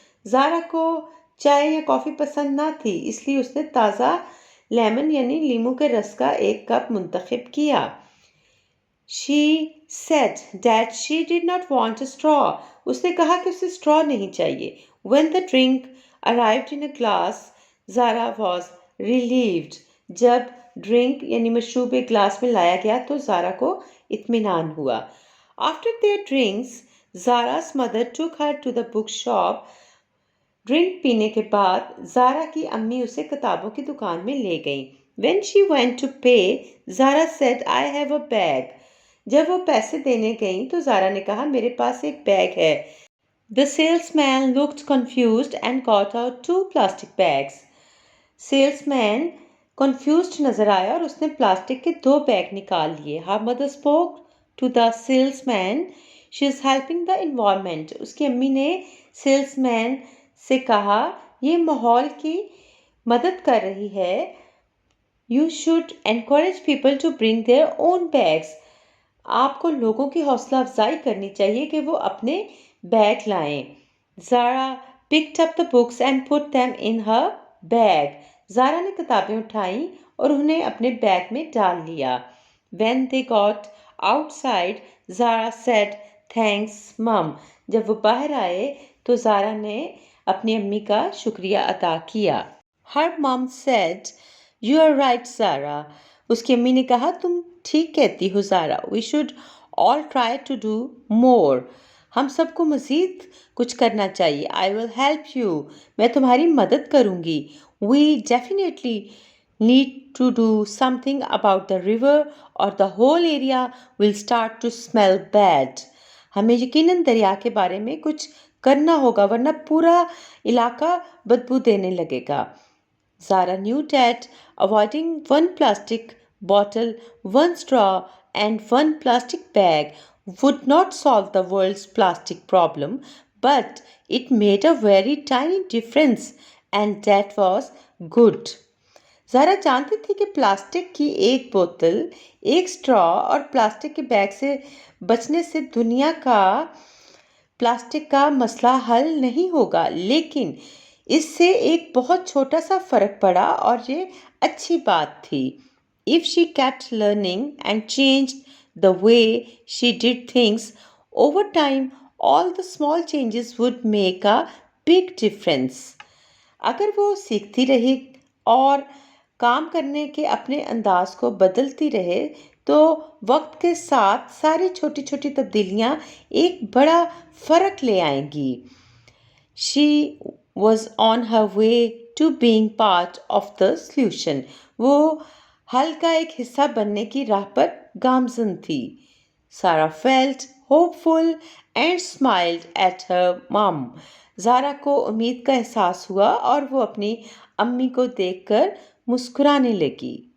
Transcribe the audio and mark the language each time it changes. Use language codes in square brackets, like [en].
[ur] زارا کو چائے یا کافی پسند نہ تھی اس لیے اس نے تازہ لیمن یعنی لیمو کے رس کا ایک کپ منتخب کیا. [en] She said that she did not want a straw. [ur] اس نے کہا کہ اسے straw نہیں چاہیے. [en] When the drink arrived in a glass, Zara was relieved. [ur] جب ڈرنک یعنی مشروب ایک گلاس میں لایا گیا تو زارا کو اطمینان ہوا. [en] After their drinks, Zara's mother took her to the bookshop. [ur] Drink پینے کے بعد زارا کی امی اسے کتابوں کی دکان میں لے گئیں. [en] When she went to pay, Zara said, I have a bag. [ur] جب وہ پیسے دینے گئیں تو زارا نے کہا میرے پاس ایک بیگ ہے. [en] The salesman looked confused and got out 2 plastic bags. [ur] Salesman confused نظر آیا اور اس نے پلاسٹک کے 2 بیگ نکال لیے. [en] Her mother spoke to the salesman. She is helping the environment. [ur] اس کی امی نے سیلس مین سے کہا یہ ماحول کی مدد کر رہی ہے. [en] You should encourage people to bring their own bags. [ur] آپ کو لوگوں کی حوصلہ افزائی کرنی چاہیے کہ وہ اپنے بیگ لائیں. [en] Zara picked up the books and put them in her bag. [ur] زارا نے کتابیں اٹھائیں اور انہیں اپنے بیگ میں ڈال لیا. [en] When they got outside, Zara said, "Thanks, Mom." [ur] جب وہ باہر آئے تو زارا نے اپنی امی کا شکریہ ادا کیا. [en] Her mom said, "You are right, Zara." [ur] اس کی امی نے کہا تم ٹھیک کہتی ہو زارا. [en] We should all try to do more. [ur] ہم سب کو مزید کچھ کرنا چاہیے. [en] I will help you. [ur] میں تمہاری مدد کروں گی. [en] We definitely need to do something about the river or the whole area will start to smell bad. [ur] ہمیں یقیناً دریا کے بارے میں کچھ کرنا ہوگا ورنہ پورا علاقہ بدبو دینے لگے گا. [en] Zara knew that avoiding one plastic bottle, one straw, and one plastic bag would not solve the world's plastic problem, but it made a very tiny difference, and that was good. [ur] زارا جانتی تھی کہ plastic کی ایک بوتل، ایک اسٹرا اور plastic کے bag سے بچنے سے دنیا کا پلاسٹک کا مسئلہ حل نہیں ہوگا، لیکن اس سے ایک بہت چھوٹا سا فرق پڑا اور یہ اچھی بات تھی. [en] If she kept learning and changed the way she did things, over time all the small changes would make a big difference. [ur] اگر وہ سیکھتی رہی اور کام کرنے کے اپنے انداز کو بدلتی رہے تو وقت کے ساتھ ساری چھوٹی چھوٹی تبدیلیاں ایک بڑا فرق لے آئیں گی. [en] She was on her way to being part of the solution. [ur] وہ حل کا ایک حصہ بننے کی راہ پر گامزن تھی. [en] Sarah felt hopeful and smiled at her mom. [ur] زارا کو امید کا احساس ہوا اور وہ اپنی امی کو دیکھ کر مسکرانے لگی.